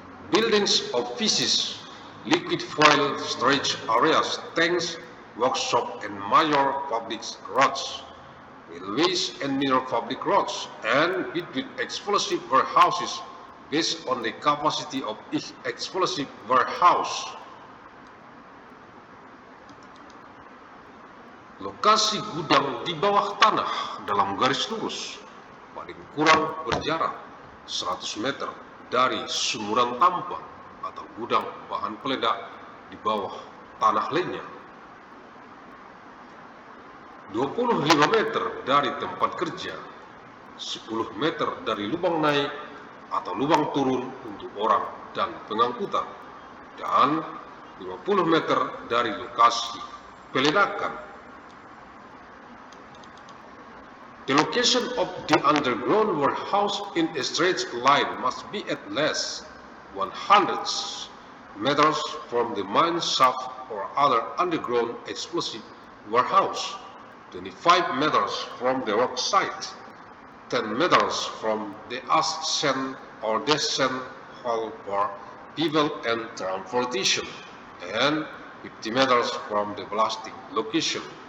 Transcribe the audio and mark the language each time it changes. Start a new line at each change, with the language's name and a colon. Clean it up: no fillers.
English: Buildings, offices, liquid fuel storage areas, tanks, workshop and major public roads, railways and minor public roads, and between explosive warehouses based on the capacity of each explosive warehouse.
Indonesian: Lokasi gudang di bawah tanah dalam garis lurus paling kurang berjarak 100 meter dari sumuran tambang atau gudang bahan peledak di bawah tanah lainnya. 25 meter dari tempat kerja, 10 meter dari lubang naik atau lubang turun untuk orang dan pengangkutan, dan 50 meter dari lokasi peledakan.
English: The location of the underground warehouse in a straight line must be at least 100 meters from the mine shaft or other underground explosive warehouse, 25 meters from the work site, 10 meters from the ascent or descent hall for people and transportation, and 50 meters from the blasting location.